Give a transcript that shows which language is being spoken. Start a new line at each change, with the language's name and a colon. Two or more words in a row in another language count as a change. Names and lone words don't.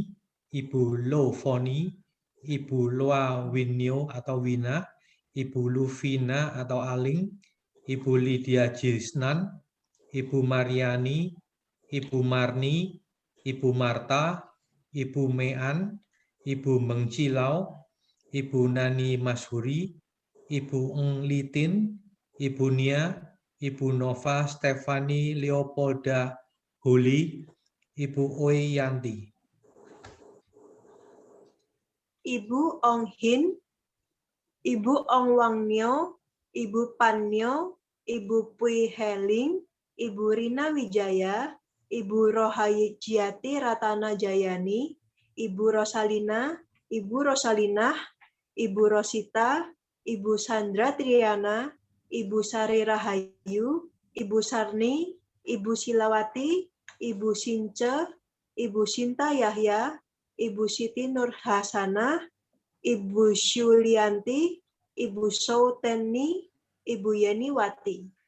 Indonesian: Ibu Lo Foni, Ibu Loa Winyo atau Wina, Ibu Luvina atau Aling, Ibu Lydia Jisnan, Ibu Mariani, Ibu Marni, Ibu Marta, Ibu Mean, Ibu Mengcilau, Ibu Nani Mashuri, Ibu Eng Litin, Ibu Nia, Ibu Nova Stefani Leopolda Huli, Ibu Oi Yanti. Ibu Ong Hin, Ibu Ong Wang Nyo, Ibu Pan Nyo, Ibu Pui Heling, Ibu Rina Wijaya, Ibu Rohajiati Ratana Jayani, Ibu Rosalina, Ibu Rosalinah, Ibu Rosita, Ibu Sandra Triana, Ibu Sari Rahayu, Ibu Sarni, Ibu Silawati, Ibu Since, Ibu Sinta Yahya, Ibu Siti Nur Hasanah, Ibu Syulianti, Ibu Sauteni, Ibu Yeni Wati.